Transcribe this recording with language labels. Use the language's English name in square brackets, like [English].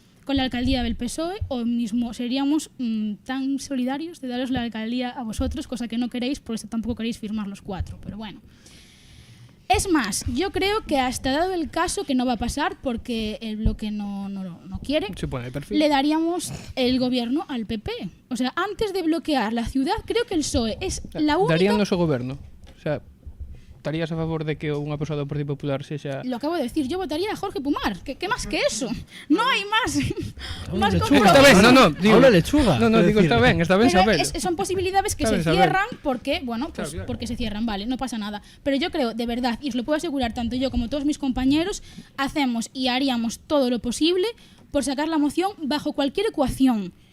[Spanish] Con la alcaldía del PSOE, o mismo seríamos tan solidarios de daros la alcaldía a vosotros, cosa que no queréis, por eso tampoco queréis firmar los 4, pero bueno. Es más, yo creo que hasta dado el caso que no va a pasar, porque el Bloque no quiere, le daríamos el gobierno al PP. O sea, antes de bloquear la ciudad, creo que el PSOE es la única... [Galician] Daríanos o goberno. O sea, estarías a favor de que unha persoa do Partido Popular sexa... [Spanish] Lo acabo de decir, yo votaría a Jorge Pumar. ¿Qué más que eso? No hay más. Más [Galician] Está ben, digo, [Spanish] Una lechuga. [Galician] Digo, está ben saber. [Spanish] Son posibilidades que se cierran porque, bueno, pues Claro. porque se cierran, vale, no pasa nada. Pero yo creo, de verdad, y os lo puedo asegurar tanto yo como todos mis compañeros, hacemos y haríamos todo lo posible por sacar la moción bajo cualquier ecuación.